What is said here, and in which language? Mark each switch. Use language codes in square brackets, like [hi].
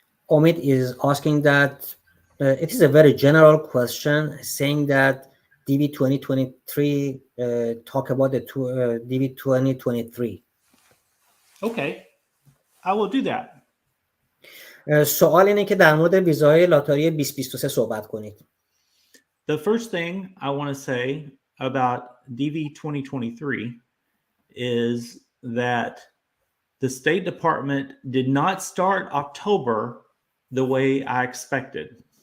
[en] Omid is asking that it is a very general question, saying that DV 2023 talk about the DV 2023. Okay, I will do that. [fa] سوال اینه که در مورد ویزای لاتاری 2023 صحبت کنید. [en] The first thing I want to say about DV 2023 is that the State Department did not start October the way I expected.